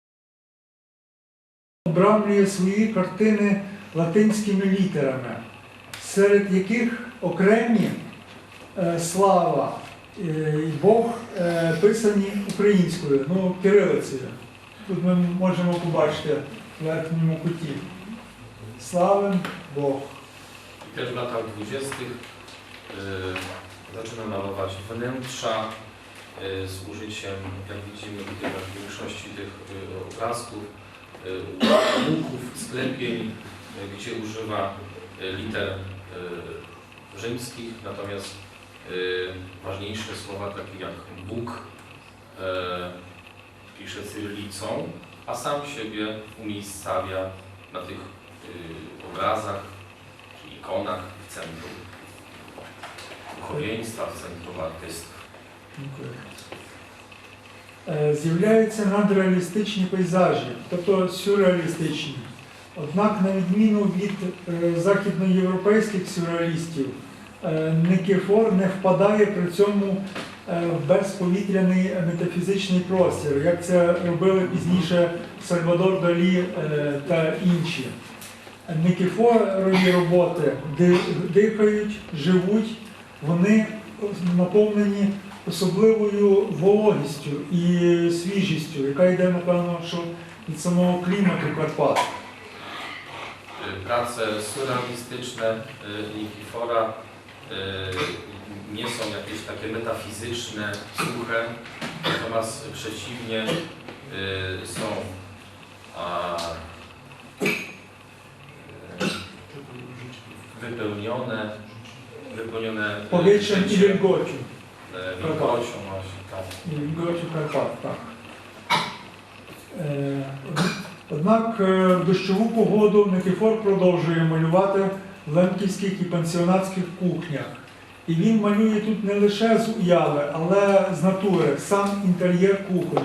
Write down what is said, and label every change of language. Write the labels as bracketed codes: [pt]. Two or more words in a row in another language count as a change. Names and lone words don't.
[uk] Обрамлює свої картини латинськими літерами, серед яких окремі слава і Бог писані українською, кирилицею. Тут ми можемо побачити в верхньому куті. Славен Бог. [pl] I też w latach 20. Zaczyna malować wnętrza z użyciem, jak widzimy tutaj w większości tych obrazków, łuków, sklepień, gdzie używa liter rzymskich, natomiast ważniejsze słowa takie jak Bóg pisze cyrylicą, a sam siebie umiejscawia na tych obrazach czy ikonach w centrum duchowieństwa, w centrum artystów. [uk] Дякую. З'являються надреалістичні пейзажі, тобто сюрреалістичні. Однак, на відміну від західноєвропейських сюрреалістів, Никифор не впадає при цьому в безповітряний метафізичний простір, як це робили пізніше Сальвадор Далі та інші. Никифорові роботи дихають, живуть, вони наповнені особливою вологістю і свіжістю, яка йде, напевно, що від самого клімату Карпат. [pl] Prace surrealistyczne Nikifora nie są jakieś takie metafizyczne, suche, natomiast przeciwnie są wypełnione Powietrzem i wilgocią. Wilgocią właśnie, tak. [uk] І Wilgocią Карпат, так. Однак в дощову погоду Никифор продовжує малювати в лемківських і пансіонатських кухнях. І він малює тут не лише з уяви, але з натури, сам інтер'єр кухонь.